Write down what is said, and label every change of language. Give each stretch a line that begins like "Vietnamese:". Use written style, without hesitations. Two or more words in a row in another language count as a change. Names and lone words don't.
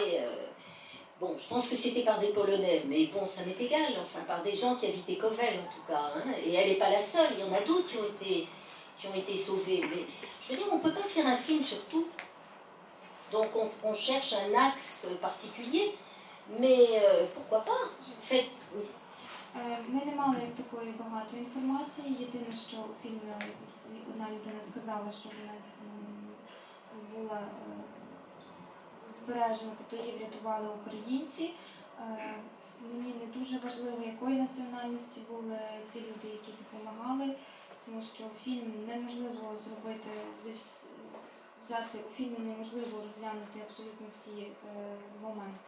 French: Bon, je pense que c'était par des Polonais, mais bon, ça m'est égal, enfin, par des gens qui habitaient Kovel en tout cas. Et elle n'est pas la seule, il y en a d'autres qui ont été sauvés. Mais je veux dire, on ne peut pas faire un film sur tout. Donc on cherche un axe particulier. Mais pourquoi pas? Faites, oui.
Ukrainian: Ми не мали такої багато інформації. Єдине, що у фільмі одна людина сказала, що вона була збережена, тобто її врятували українці. Мені не дуже важливо, якої національності були ці люди, які допомагали, тому що фільм неможливо зробити, взяти у фільмі неможливо розглянути абсолютно всі моменти.